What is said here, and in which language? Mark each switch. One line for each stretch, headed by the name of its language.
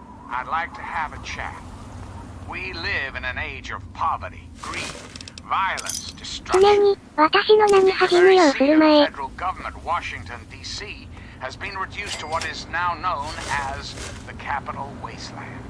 English: I'd like to have a chat. We live in an age of poverty, greed, violence,
Japanese: 常に、私の名に恥じぬよう振る舞え。
English: federal government, Washington, D.C., has been reduced to what is now known as the Capital Wasteland.